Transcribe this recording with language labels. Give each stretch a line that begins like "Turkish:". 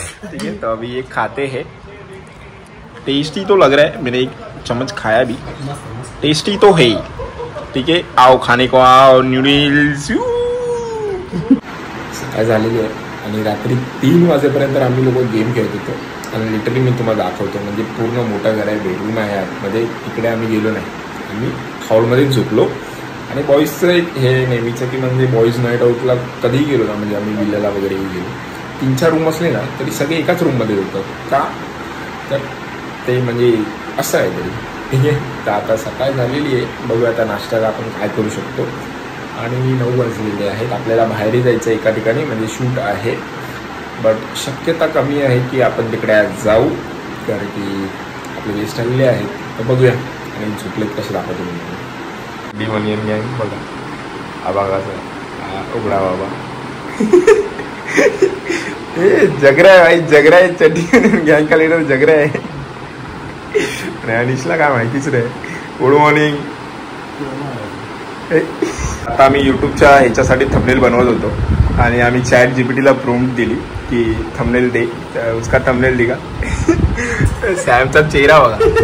Hindi: ठीक है, तो अभी ये खाते हैं. टेस्टी तो लग रहा है, मैंने 1 चम्मच खाया भी, टेस्टी तो है. ठीक है, आओ खाने को आओ.
Marathi: न्यूडल्स सकाळ झालेली आहे आणि रात्री 3 वाजेपर्यंत आम्ही लोक गेम खेळत होतो. आणि लिटरली मी तुम्हाला दाखवतो, म्हणजे पूर्ण मोठं घर आहे, बेडरूम आहे आतमध्ये. तिकडे आम्ही गेलो नाही, आम्ही हॉलमध्येच झोपलो. आणि बॉईजचं एक हे नेहमीचं की म्हणजे बॉईज नाईट आउटला कधीही गेलो ना, म्हणजे आम्ही विल्ल्याला वगैरे गेलो, 3-4 रूम असले ना तरी सगळे एकाच रूममध्ये होतात. का तर ते म्हणजे असं आहे तरी. ठीक आहे, तर आता सकाळ झालेली आहे. बघूया आता नाश्त्याला आपण काय करू शकतो. आणि 9 वाजलेले आहेत, आपल्याला बाहेरही जायचं एका ठिकाणी, म्हणजे शूट आहे. बट शक्यता कमी आहे की आपण तिकडे आज जाऊ, कारण की आपले गेस्ट आलेले आहेत. तर बघूया. आणि झोपलेत कसे दाखवतो मी. डिमोनियन गँग बघा, आबागाचा उघडा बाबा.
Hindi: जगरा है भाई, जगरा है. चड्डी गँग का लीडर जगरा है.
Marathi: अनिशला काय माहितीच नाही. Good morning. आता आम्ही युट्यूबच्या ह्याच्यासाठी थंबनेल बनवत होतो आणि आम्ही चॅट जीपीटीला प्रॉम्प्ट दिली की थंबनेल दे, तर
Hindi: उसका थंबनेल दिगा.
Marathi: सॅमचा चेहरा बघा.